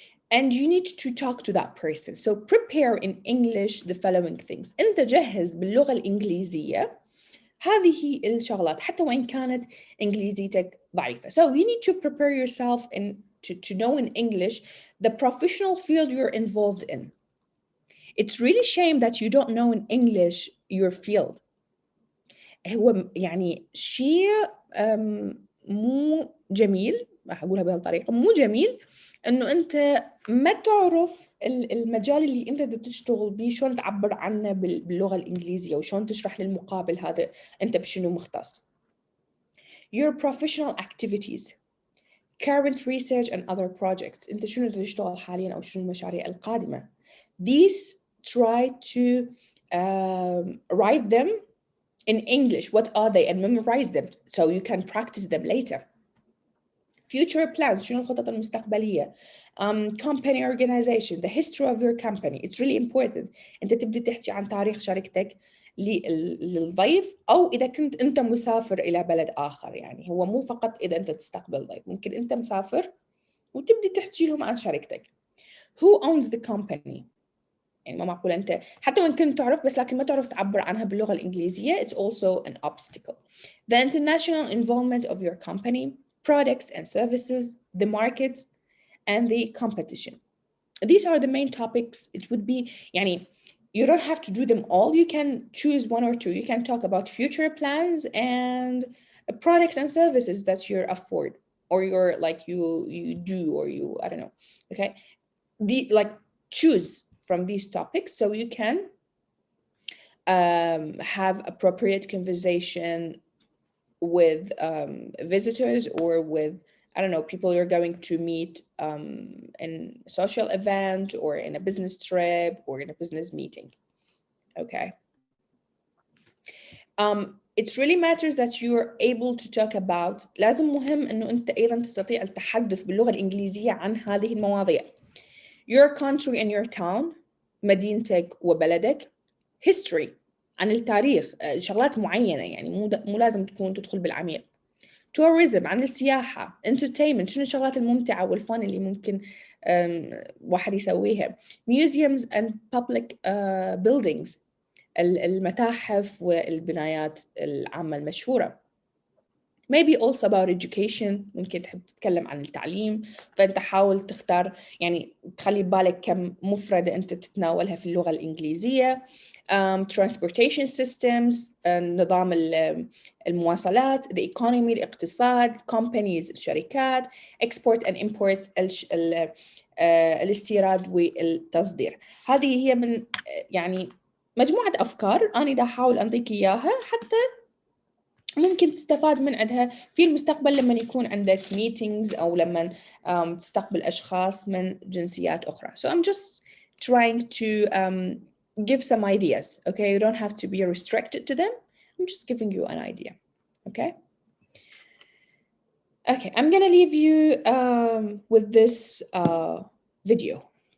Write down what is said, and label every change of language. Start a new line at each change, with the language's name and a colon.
English: And you need to talk to that person. So prepare in English the following things.
Arabic: أنت جهز باللغة الإنجليزية هذه الشغلات حتى وإن كانت إنجليزيتك ضعيفة.
English: So you need to prepare yourself to know in English the professional field you're involved in. It's really shame that you don't know in English your field.
Arabic: هو يعني شيء مو جميل, راح أقولها بهالطريقة, مو جميل إنه أنت ما تعرف المجال اللي أنت تشتغل بيه شلون تعبر عنه باللغة الإنجليزية وشلون تشرح للمقابل هذا أنت بشنو مختص.
English: Your professional activities, current research and other projects.
Arabic: أنت شنو تشتغل حالياً أو شنو المشاريع القادمة.
English: These try to write them in English. What are they? And memorize them so you can practice them later. Future plans,
Arabic: شنو الخطط المستقبلية.
English: Company organization, the history of your company. It's really important.
Arabic: أنت تبدأ تحكي عن تاريخ شركتك للضيف, أو إذا كنت أنت مسافر إلى بلد آخر, يعني هو مو فقط إذا أنت تستقبل ضيف, ممكن أنت مسافر وتبدأ تحكي لهم عن شركتك.
English: Who owns the company?
Arabic: يعني ما معقول أنت حتى وإن كنت تعرف بس لكن ما تعرف تعبر عنها باللغة الإنجليزية.
English: It's also an obstacle. The international involvement of your company, products and services, the market, and the competition. These are the main topics. It would be, يعني, you don't have to do them all. You can choose one or two. You can talk about future plans and products and services that you afford, or you're like you do, or you, I don't know. Okay, choose from these topics so you can have appropriate conversation with visitors or with, I don't know, people you're going to meet in a social event or in a business trip or in a business meeting. Okay. It really matters that you're able to talk about,
Arabic: لازم مهم إنه أنت أيضا تستطيع التحدث باللغة الإنجليزية عن هذه المواضيع.
English: Your country and your town,
Arabic: مدينتك وبلدك. History, عن التاريخ, شغلات معينة, يعني مو لازم تكون تدخل بالعميق. Tourism, عن السياحة. Entertainment, شنو الشغلات الممتعة والفن اللي ممكن واحد يسويها.
English: Museums and public buildings,
Arabic: المتاحف والبنايات العامة المشهورة.
English: maybe also about education.
Arabic: ممكن تحب تتكلم عن التعليم، فأنت حاول تختار يعني تخلي ببالك كم مفردة أنت تتناولها في اللغة الإنجليزية.
English: transportation systems،
Arabic: نظام المواصلات،
English: the economy، الاقتصاد، companies، الشركات، export and import،
Arabic: الاستيراد والتصدير. هذه هي من يعني مجموعة أفكار أنا دا أحاول أنطيك إياها حتى ممكن تستفاد من عندها في المستقبل لما يكون عندك meetings أو لما تستقبل أشخاص من جنسيات أخرى.
English: So I'm just trying to give some ideas, okay? You don't have to be restricted to them. I'm just giving you an idea, okay? Okay, I'm gonna leave you with this video.